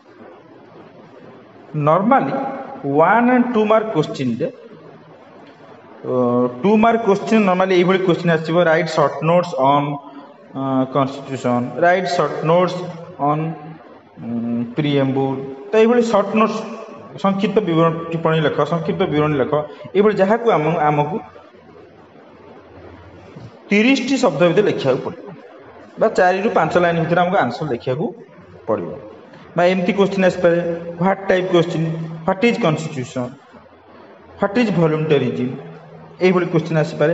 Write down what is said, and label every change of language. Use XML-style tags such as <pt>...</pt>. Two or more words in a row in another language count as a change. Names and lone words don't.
<or>ନର୍ମାଲି 1 and 2</or> <en>mark questionରେ</en> <or>2</or> <en>mark question</en> <or>ନର୍ମାଲି ଏଇଭଳି କୋଶ୍ଚିନ୍ ଆସିବ,</or> <en>write short notes on constitution, write short notes on preamble.</en> <or>ତ ଏଇଭାବେ</or> <en>short notes</en> <or>ସଂକ୍ଷିପ୍ତ ଟିପ୍ପଣୀ ଲେଖ, ସଂକ୍ଷିପ୍ତ ବିବରଣୀ ଲେଖ, ଏଇଭାବେ ଯାହାକୁ ଆମକୁ 30ଟି ଶବ୍ଦ ଭିତରେ ଲେଖିବାକୁ ପଡ଼ିବ ବା 4ରୁ 5 ଲାଇନ୍ ଭିତରେ ଆମକୁ ଆନ୍ସର ଲେଖିବାକୁ ପଡ଼ିବ। ବା ଏମିତି କୋଶ୍ଚିନ୍ ଆସିପାରେ,</or> <en>what type question, what is constitution, what is voluntarism,</en> <or>এইଭଳି କୋଶ୍ଚିନ୍ ଆସିପାରେ।</or>